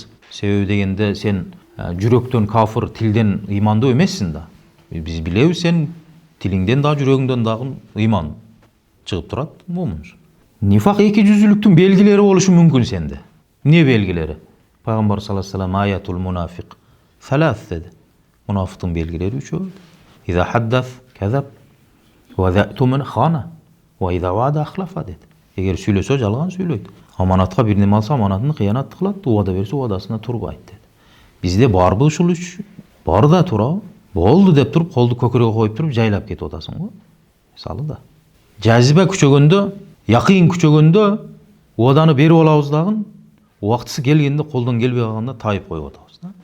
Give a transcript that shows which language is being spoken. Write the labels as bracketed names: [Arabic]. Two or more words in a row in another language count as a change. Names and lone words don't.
[Kyrgyz] Себеби дегенде сен жүрөктөн кафыр, тилден ыймандуу эмессиң да. Биз билебиз сен тилиңден да жүрөгүңдөн дагы ыйман чыгып турат, момунсуң. Нифак эки жүздүүлүктүн белгилери болушу мүмкүн сенде. Эмне белгилери? Пайгамбар [Arabic] صلى الله عليه وسلم آية المنافق ثلاث [Kyrgyz] деди. Мунафиктин белгилери үчөө. [Arabic] إذا حدث كذب وإذا اؤتمن خان وإذا وعد أخلف деди. [Kyrgyz] Эгер сүйлөсө жалган сүйлөйт. Аманатка бир неме алса аманатын кыянат кылат, убада берсе убадасына турбайт деди. Бизде барбы ушул үч? Бар да турабы? Болду деп туруп колду көкөрөгө коюп туруп жайлап кетип атасың го. Мисалы да. Жазиба күчөгөндө, якын күчөгөндө убаданы берип алабыз дагы, убактысы келгенде колдон келбей калганда тайып коюп атабыз да.